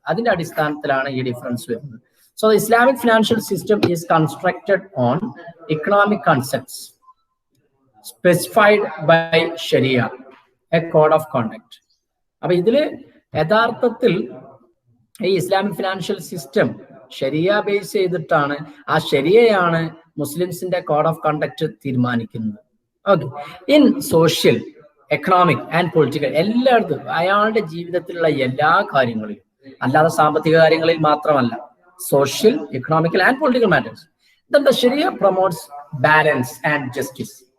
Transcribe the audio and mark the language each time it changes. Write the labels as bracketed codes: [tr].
[ml] അതിന്റെ അടിസ്ഥാനത്തിലാണ് ഈ ഡിഫറൻസ് വരുന്നത്. [en] So the Islamic financial system is constructed on economic concepts specified by Sharia, a code of conduct. [ml] അപ്പൊ ഇതില് യഥാർത്ഥത്തിൽ ഈ ഇസ്ലാമിക് ഫിനാൻഷ്യൽ സിസ്റ്റം ശരിയ ബേസ് ചെയ്തിട്ടാണ്, ആ ശരിയയാണ് മുസ്ലിംസിന്റെ [en] code of conduct [ml] തീരുമാനിക്കുന്നത്. Okay, [en] in social, economic and political, [ml] എല്ലായിടത്തും അയാളുടെ ജീവിതത്തിലുള്ള എല്ലാ കാര്യങ്ങളിലും, അല്ലാതെ സാമ്പത്തിക കാര്യങ്ങളിൽ മാത്രമല്ല, [en] Social, economical and political matters, the ശരിയ promotes balance and justice.